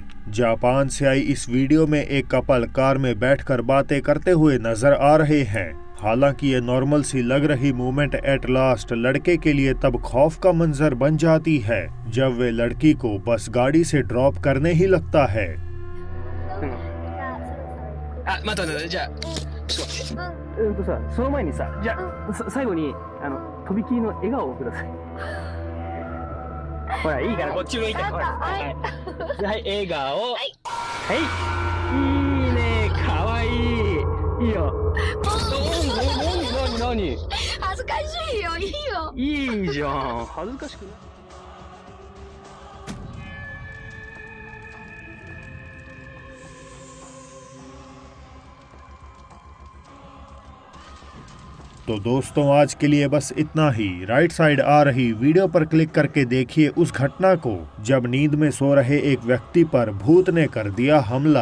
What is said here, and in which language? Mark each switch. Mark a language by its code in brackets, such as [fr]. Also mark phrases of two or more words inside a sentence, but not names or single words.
[hi] जापान से आई इस वीडियो में एक कपल कार में बैठकर बातें करते हुए नजर आ रहे हैं। हालांकि ये नॉर्मल सी लग रही [en] movement at last [hi] लड़के के लिए तब खौफ का मंजर बन जाती है जब वे लड़की को बस गाड़ी से ड्रॉप करने ही लगता है। [ja] 待ってじゃあさその前にさじゃあ最後にとびきりの笑顔をください。ほらいいからこっち向いて。ほらはい笑顔。はいいいねかわいいいいよ。何恥ずかしいよ。いいよ。いいじゃん恥ずかしくない。 [hi] तो दोस्तों, आज के लिए बस इतना ही। [en] right side [hi] आ रही वीडियो पर क्लिक करके देखिए उस घटना को जब नींद में सो रहे एक व्यक्ति पर भूत ने कर दिया हमला।